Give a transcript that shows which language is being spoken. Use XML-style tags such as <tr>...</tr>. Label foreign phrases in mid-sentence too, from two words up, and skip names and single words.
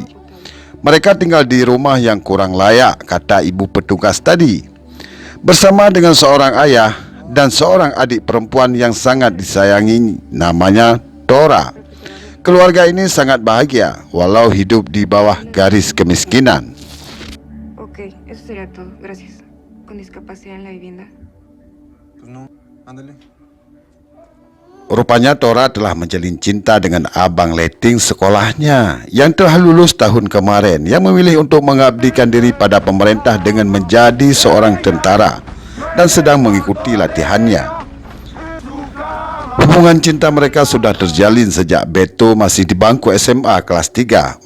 <id>Mereka tinggal di rumah yang kurang layak, kata ibu petugas tadi, bersama dengan seorang ayah dan seorang adik perempuan yang sangat disayangi, namanya Tora. Keluarga ini sangat bahagia walau hidup di bawah garis kemiskinan.</id> <es>Ok, eso sería todo. Gracias. ¿Con discapacidad en la vivienda? Pues no, ándale.</es> <id>Rupanya Tora telah menjalin cinta dengan abang letting sekolahnya yang telah lulus tahun kemarin, yang memilih untuk mengabdikan diri pada pemerintah dengan menjadi seorang tentara dan sedang mengikuti latihannya. Hubungan cinta mereka sudah terjalin sejak Beto masih di bangku SMA kelas 3.</id>